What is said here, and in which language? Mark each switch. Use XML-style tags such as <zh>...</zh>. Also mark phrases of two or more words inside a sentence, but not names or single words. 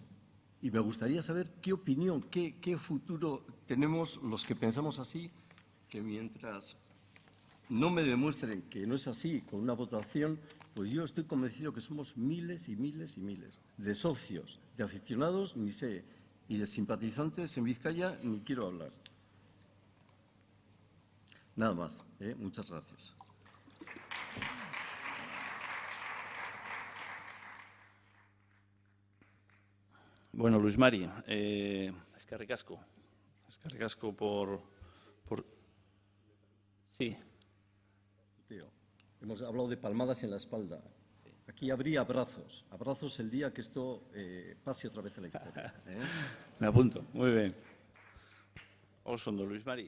<es>Y me gustaría saber qué opinión, qué futuro tenemos los que pensamos así, que mientras no me demuestren que no es así con una votación, pues yo estoy convencido que somos miles y miles y miles de socios, de aficionados, ni sé, y de simpatizantes en Vizcaya, ni quiero hablar. Nada más. Muchas gracias.</es> <eu>Bueno, Luis Mari, eskerrik asko. Eskerrik asko por... Sí.</eu> <es>Tío, hemos hablado de palmadas en la espalda. Aquí habría abrazos. Abrazos el día que esto pase otra vez en la historia. Me apunto. Muy bien. Osondo, Luis Mari.</es>